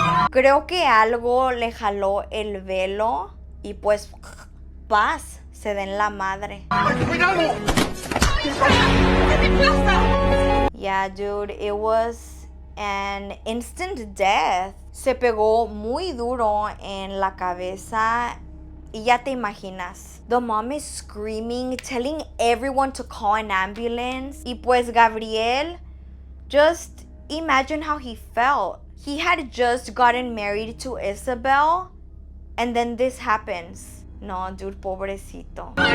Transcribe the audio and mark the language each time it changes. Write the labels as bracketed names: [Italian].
[Spanish] Creo que algo le jaló el velo y pues paz, se den la madre. [English] Yeah, dude, it was an instant death. [Spanish] Se pegó muy duro en la cabeza y ya te imaginas. [English] The mom is screaming, telling everyone to call an ambulance. [Spanish] Y pues [English] Gabriel, just imagine how he felt. He had just gotten married to Isabel, and then this happens. [Spanish] No, dude, pobrecito.